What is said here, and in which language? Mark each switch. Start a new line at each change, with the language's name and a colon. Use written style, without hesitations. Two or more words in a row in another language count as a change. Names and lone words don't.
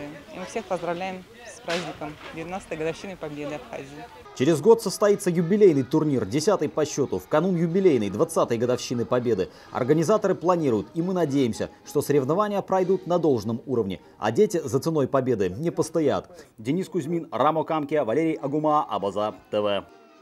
Russian: И мы всех поздравляем с праздником 19-й годовщины победы Абхазии. Через год состоится юбилейный турнир, 10-й по счету, в канун юбилейной 20-й годовщины победы. Организаторы планируют, и мы надеемся, что соревнования пройдут на должном уровне, а дети за ценой победы не постоят. Денис Кузьмин, Рамо Камке, Валерий Агума, Абаза ТВ.